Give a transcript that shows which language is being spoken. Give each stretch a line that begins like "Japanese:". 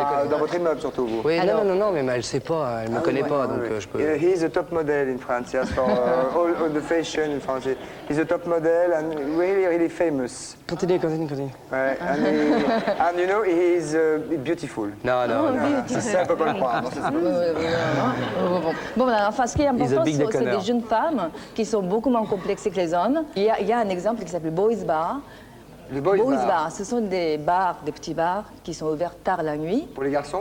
French: Dans votre immeuble, surtout, vous. Oui, non, mais elle sait pas, elle me connaît pas, donc je peux...
English: He's a top model in France, yes, for all the fashion in France. He's a top model and really, really famous.
French: Continue.
English: Ouais, and you know, he is beautiful.
French: Non. Ça, on peut pas le croire. Non, ça, c'est pas Bon, voilà, enfin, ce qui est important,
English: big
French: c'est déconneur. des jeunes femmes qui sont beaucoup moins complexées que les hommes. Il y a un exemple qui s'appelle Boys Bar. Le Boys Bar. Ce sont des bars, des petits bars qui sont ouverts tard la nuit. Pour les garçons?